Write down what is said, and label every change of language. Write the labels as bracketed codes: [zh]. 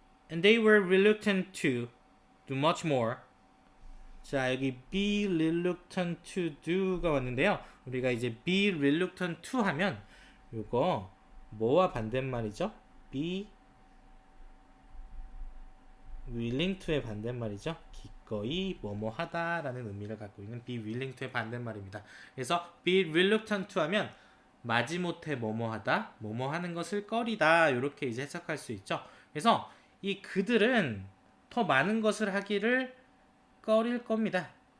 [en] And they were reluctant to do much more. [ko] 자, 여기 [en] be reluctant to do [ko] 가 왔는데요. 우리가 이제 [en] be reluctant to [ko] 하면 요거 뭐와 반대말이죠? [en] be willing to [ko] 의 반대말이죠. 기꺼이 뭐뭐 하다라는 의미를 갖고 있는 [en] be willing to [ko] 의 반대말입니다. 그래서 [en] be reluctant to [ko] 하면 마지못해 뭐뭐 하다, 뭐뭐 하는 것을 꺼리다 이렇게 이제 해석할 수 있죠. 그래서 이 그들은 더 많은 것을 하기를 꺼릴 겁니다.